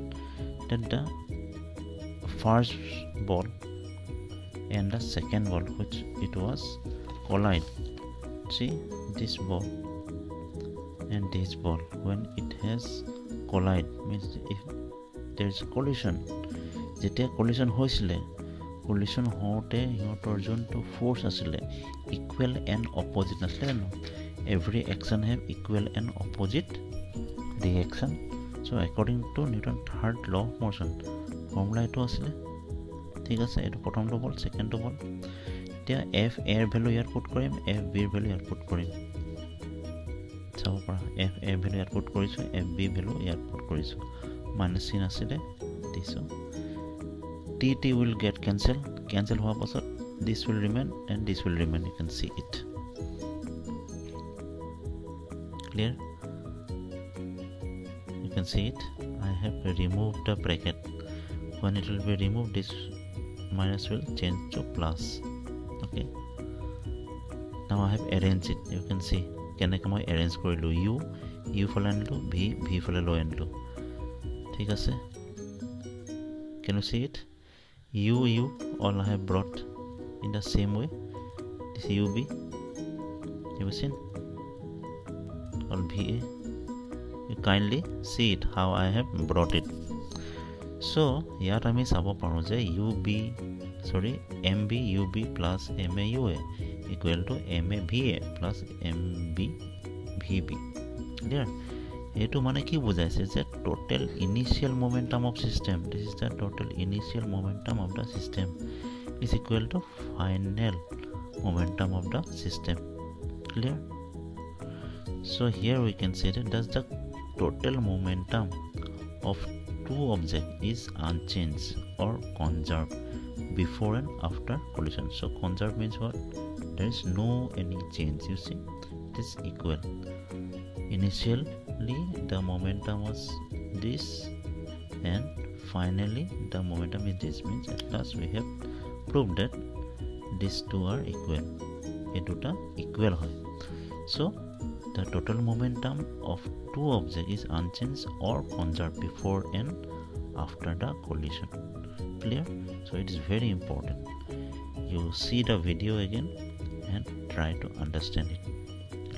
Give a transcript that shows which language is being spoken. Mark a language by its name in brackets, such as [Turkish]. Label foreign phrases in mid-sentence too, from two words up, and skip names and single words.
[English] That the first ball and the second ball, which it was collide. See, this ball and this ball, when it has collide, means if there is collision, [Assamese] যেতিয়া collision হৈছিলে, collision হওঁতে সিহঁতৰ যোনটো force আছিলে [English] equal and opposite [Assamese] নাছিলে জানো? [English] Every action have equal and opposite reaction. So according to Newton's third law of motion, formula [Assamese] এইটো আছিলে, ঠিক আছে? এইটো প্ৰথমটো বল, সেকেন্ডটো বল। এতিয়া F A এর ভ্যালু ইয়াত পুট কৰিম, F B এর ভ্যালু ইয়াত পুট কৰিম। চাব পৰা F A ভ্যালু ইয়াত পুট কৰিছো, F B ভ্যালু ইয়াত পুট কৰিছো। মাইনাস চিন আছিলে দিছো। [English] T will get cancel [Assamese] হোৱাৰ পাছত [English] this will remain and this will remain, you can see it. Clear? You can see it. I have removed the bracket. When it will be removed, this minus will change to plus. Okay. Now I have arranged it. You can see. [Assamese] কেনেকৈ মই arrange কৰিলো, u ফালে আনিলো, v ফালে লৈ আনিলো, ঠিক আছে? [English] Can you see it? U all I have brought in the same way. This UB, you have seen, all VA. You kindly see it how I have brought it. So here [Assamese] আমি চাব পাৰো যে [English] MB UB plus MA UA equal to MA VA plus MB VB. Clear? [Assamese] এইটো মানে কি বুজাইছে যে [English] total initial momentum of system, this is the total initial momentum of the system, is equal to final momentum of the system. Clear? So here we can say that thus the total momentum of two objects is unchanged or conserved before and after collision. So conserved means what? There is no any change, you see, it is equal. Initially the momentum was this and finally the momentum is this, means at last we have proved that these two are equal. [Assamese] এই দুটা equal হয়. [English] So the total momentum of two objects is unchanged or conserved before and after the collision. Clear? So it is very important. You see the video again and try to understand it.